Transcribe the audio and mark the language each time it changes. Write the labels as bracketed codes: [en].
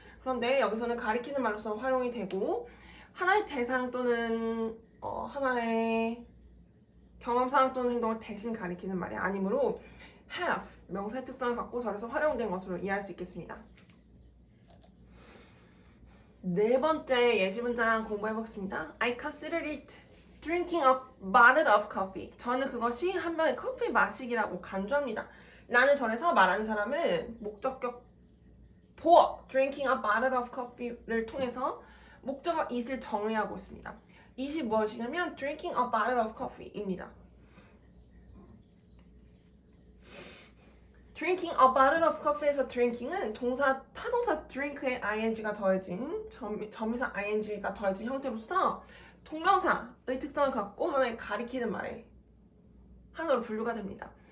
[ko] 그런데 여기서는 가리키는 말로서 활용이 되고 하나의 대상 또는 하나의 경험 상황 또는 행동을 대신 가리키는 말이 아니므로 have 명사의 특성을 갖고 절에서 활용된 것으로 이해할 수 있겠습니다. 네 번째 예시 문장 공부해보겠습니다. [en] I consider it drinking a bottle of coffee. [ko] 저는 그것이 한 병의 커피 마시기라고 간주합니다. 라는 절에서 말하는 사람은 목적격 보어 [en] drinking a bottle of coffee [ko] 를 통해서 목적어 it을 정의하고 있습니다. [en] it이 [ko] 무엇이냐면 [en] drinking a bottle of coffee입니다. drinking a bottle of coffee [ko] 에서 drinking은 타동사 drink에 ing가 더해진 점이사 ing가 더해진 형태로서 동명사의 특성을 갖고 하나의 가리키는 말에 하나로 분류가 됩니다.